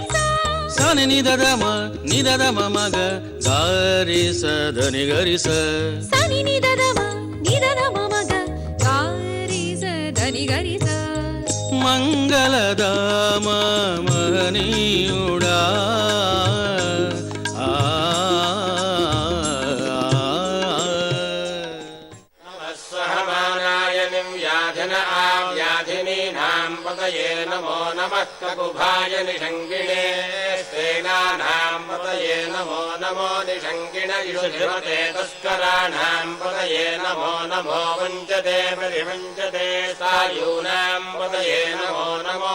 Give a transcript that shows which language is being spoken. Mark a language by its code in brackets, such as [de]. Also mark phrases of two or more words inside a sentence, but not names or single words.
[te] సని నిదదమ మగ గారి ధని గరి సని నిదదమ మగ గారి ధని గరి మంగళదామ మహనీయుడా [sa] पतये नमो नमः ककुभाय निषङ्गिणे स्तेनानां पतये नमो नमो निषङ्गिण इषुधिपते तस्कराणां पतये नमो नमो वञ्चते परिवञ्चते सायूनां पतये नमो नमो